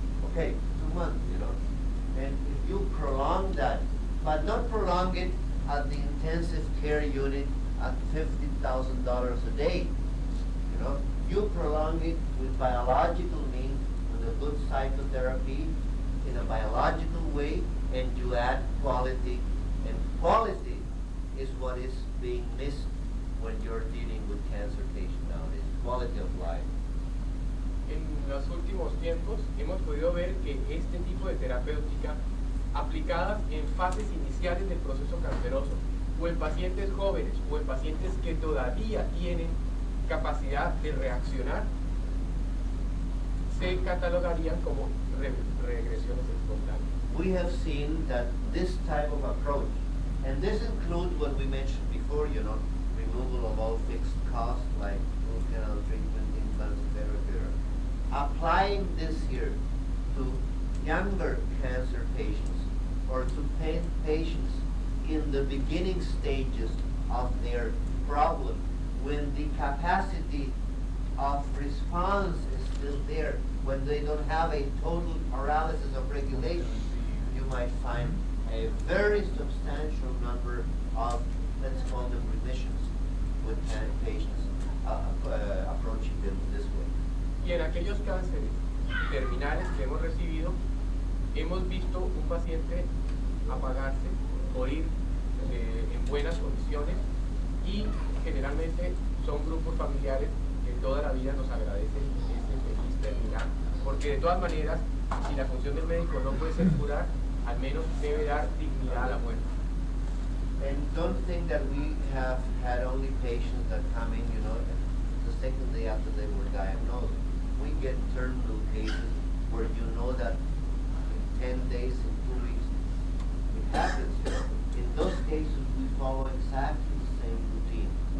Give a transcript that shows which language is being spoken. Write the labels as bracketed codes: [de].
[en] Okay, 2 months, you know. And if you prolong that, but not prolong it at the intensive care unit at $50,000 a day, you know, you prolong it with biological means, with a good psychotherapy, in a biological way, and you add quality. And quality is what is being missed when you're dealing with cancer patients nowadays. Quality of life. [es] En los últimos tiempos hemos podido ver que este tipo de terapéutica aplicadas en fases iniciales del proceso canceroso, o en pacientes jóvenes, o en pacientes que todavía tienen capacidad de reaccionar, se catalogarían como regresiones espontáneas. [en] We have seen that this type of approach, and this includes what we mentioned before, you know, removal of all fixed costs like root canal treatment, implants, etc. Applying this here to younger cancer patients or to patients in the beginning stages of their problem, when the capacity of response is still there, when they don't have a total paralysis of regulation, you might find a very substantial number of, let's call them remissions, with patients approaching them this way. [es] Y en aquellos cánceres terminales que hemos recibido, hemos visto un paciente apagarse, morir en buenas condiciones, y generalmente son grupos familiares que toda la vida nos agradecen ese feliz terminar, porque de todas maneras, si la función del médico no puede ser curar, al menos debe dar dignidad a la muerte. [en] And don't think that we have had only patients that come in, the second day after they were diagnosed. We get terminal cases where you know that in 10 days, in 2 weeks, it happens. In those cases, we follow exactly the same routine.